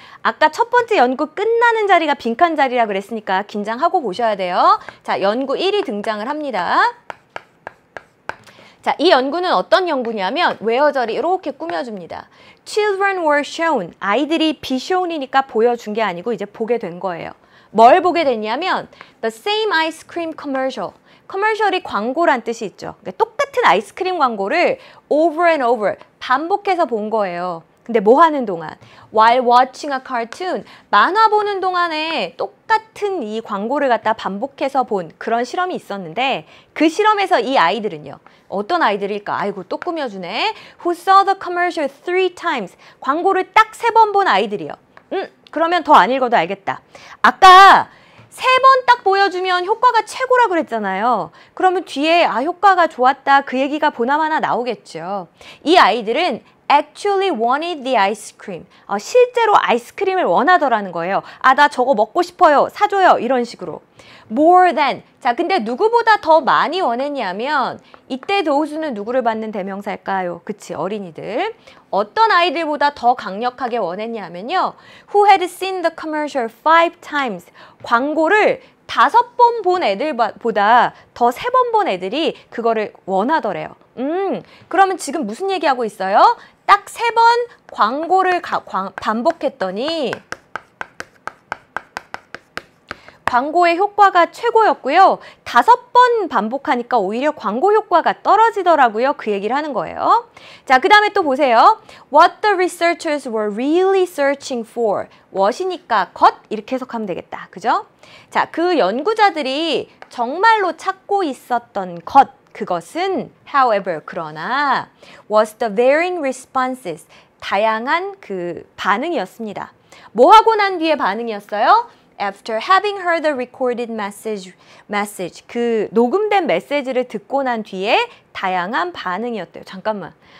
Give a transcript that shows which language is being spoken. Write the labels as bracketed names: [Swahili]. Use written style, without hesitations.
[Korean] 아까 첫 번째 연구 끝나는 자리가 빈칸 자리라 그랬으니까 긴장하고 보셔야 돼요. 자, 연구 1이 등장을 합니다. 자, 이 연구는 어떤 연구냐면 외어절이 이렇게 꾸며줍니다. [English] Children were shown. [Korean] 아이들이 [English] be shown [Korean] 이니까 보여준 게 아니고 이제 보게 된 거예요. 뭘 보게 됐냐면 [English] the same ice cream commercial. [Korean] 커머셜이 광고란 뜻이 있죠. 그러니까 똑같은 아이스크림 광고를 [English] over and over [Korean] 반복해서 본 거예요. 근데 뭐 하는 동안? [English] While watching a cartoon. [Korean] 만화 보는 동안에 똑같은 이 광고를 갖다 반복해서 본 그런 실험이 있었는데 그 실험에서 이 아이들은요. 어떤 아이들일까? 아이고 또 꾸며주네. [English] Who saw the commercial 3 times. [Korean] 광고를 딱 3번 본 아이들이요. 그러면 더 안 읽어도 알겠다. 아까 세 번 딱 보여주면 효과가 최고라 그랬잖아요. 그러면 뒤에 효과가 좋았다 그 얘기가 보나마나 나오겠죠. 이 아이들은 [English] actually wanted the ice cream. [Korean] 실제로 아이스크림을 원하더라는 거예요. 나 저거 먹고 싶어요. 사줘요. 이런 식으로. [English] more than. [Korean] 자, 근데 누구보다 더 많이 원했냐면 이때 those는 누구를 받는 대명사일까요? 그치, 어린이들. 어떤 아이들보다 더 강력하게 원했냐면요. [English] who had seen the commercial 5 times. [Korean] 광고를 5번 본 애들보다 더 3번 본 애들이 그거를 원하더래요. 그러면 지금 무슨 얘기하고 있어요? 딱 3번 광고를 반복했더니 광고의 효과가 최고였고요. 5번 반복하니까 오히려 광고 효과가 떨어지더라고요. 그 얘기를 하는 거예요. 자, 그 다음에 또 보세요. [English] What the researchers were really searching for. [Korean] what이니까 것 이렇게 해석하면 되겠다. 그죠? 자, 그 연구자들이 정말로 찾고 있었던 것. 그것은 however 그러나 [English] was the varying responses [Korean] 다양한 그 반응이었습니다. 뭐 하고 난 뒤에 반응이었어요? [English] After having heard the recorded message [Korean] 그 녹음된 메시지를 듣고 난 뒤에 다양한 반응이었대요. 잠깐만.